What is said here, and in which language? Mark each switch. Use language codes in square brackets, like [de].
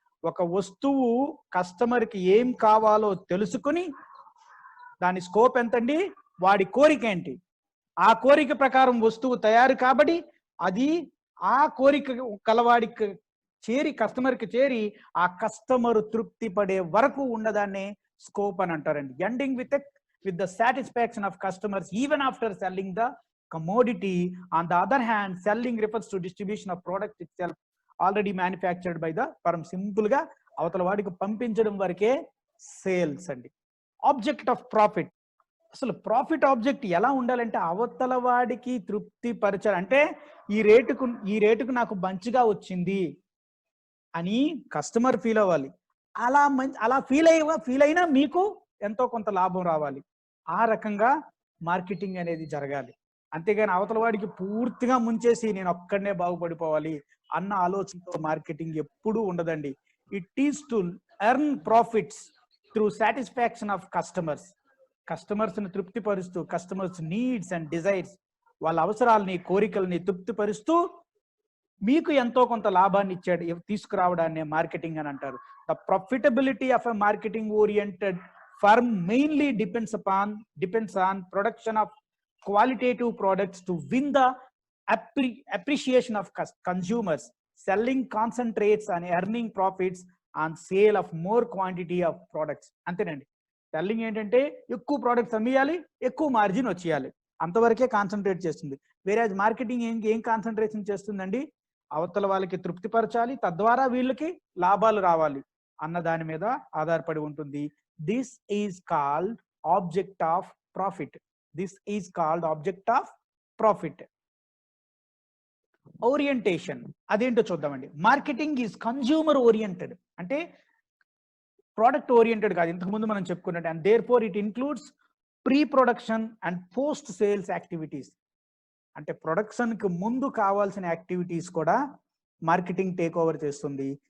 [te] ఒక వస్తువు కస్టమర్ కి ఏం కావాలో తెలుసుకుని, దాని స్కోప్ ఎంతండి, వాడి కోరిక ఏంటి, ఆ కోరిక ప్రకారం వస్తువు తయారు కాబట్టి అది ఆ కోరిక కలవాడికి చేరి, కస్టమర్ కి చేరి, ఆ కస్టమర్ తృప్తి పడే వరకు ఉన్నదాన్నే స్కోప్ అని అంటారండి. [en] Ending with the satisfaction of customers even after selling the commodity. On the other hand, selling refers to distribution of product itself already manufactured by the firm. [te] Simple గా అవతల వాడికి పంపించడం వరకే సేల్స్ అండి. [en] Object of profit. [te] అసలు profit object ఎలా ఉండాలంటే, అవతల వాడికి తృప్తి పరచాలి. అంటే ఈ రేటుకు నాకు మంచిగా వచ్చింది అని కస్టమర్ ఫీల్ అవ్వాలి. అలా ఫీల్ అయినా మీకు ఎంతో కొంత లాభం రావాలి. ఆ రకంగా మార్కెటింగ్ అనేది జరగాలి. అంతేగాని అవతల వాడికి పూర్తిగా ముంచేసి నేను ఒక్కడనే బాగుపడిపోవాలి అన్న ఆలోచనతో మార్కెటింగ్ ఎప్పుడూ ఉండదండి. [en] it is to earn profits through satisfaction of customers [te] ని తృప్తిపరుస్తూ, [en] customers needs and desires [te] వాళ్ళ అవసరాలని కోరికల్ని తృప్తిపరుస్తూ మీకు ఎంతో కొంత లాభాన్ని తీసుకురావడాన్ని మార్కెటింగ్ అని అంటారు. [en] The profitability of a marketing oriented firm mainly depends on production of qualitative products to win the appreciation of consumers. Selling concentrates on earning profits on sale of more quantity of products. [te] అంతేనండి. Selling ఏంటంటే ఎక్కువ products అమ్మేయాలి, ఎక్కువ margin వచ్చేయాలి, అంతవరకే concentrate చేస్తుంది. వేరే marketing ఏం కాన్సన్ట్రేషన్ చేస్తుందండి? అవతల వాళ్ళకి తృప్తిపరచాలి, తద్వారా వీళ్ళకి లాభాలు రావాలి అన్న దాని మీద ఆధారపడి ఉంటుంది. [en] This is called object of profit. This is called object of profit. [te] Orientation అదేంటో చూద్దామండి. [en] marketing is consumer oriented, [te] అంటే ప్రోడక్ట్ ఓరియంటెడ్ కాదు, ఇంతకు ముందు మనం చెప్పుకున్నట్టు. [en] And therefore it includes pre production and post sales activities. [te] అంటే ప్రొడక్షన్ కి ముందు కావాల్సిన యాక్టివిటీస్ కూడా మార్కెటింగ్ టేక్ ఓవర్ చేస్తుంది.